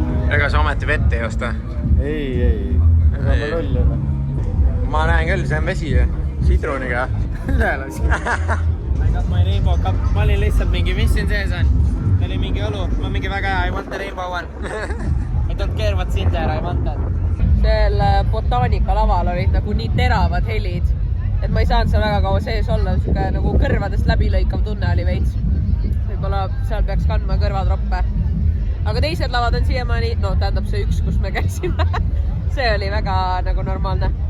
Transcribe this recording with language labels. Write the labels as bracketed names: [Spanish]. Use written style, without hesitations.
[Estonian] Ega sa ometi vett ei osta? Ei. Ega ma loll ole. Ma näen küll, see on vesi sidruniga. Üle laski. [English] I got my rainbow cup. [Estonian] Ma olin lihtsalt mingi, mis siin sees on? Ta oli mingi õlu. Ma mingi väga hea, [English] I want the rainbow one. I don't care what's in there, I want that. [Estonian] Seal botaanika laval olid nagu nii teravad helid, et ma ei saanud seal väga kaua sees olla. Siuke nagu kõrvadest läbilõikav tunne oli veits. Võib-olla seal peaks kandma kõrvatroppe. Aga teised lavad on siiamaani, no tähendab see üks, kus me käisime. See oli väga nagu normaalne.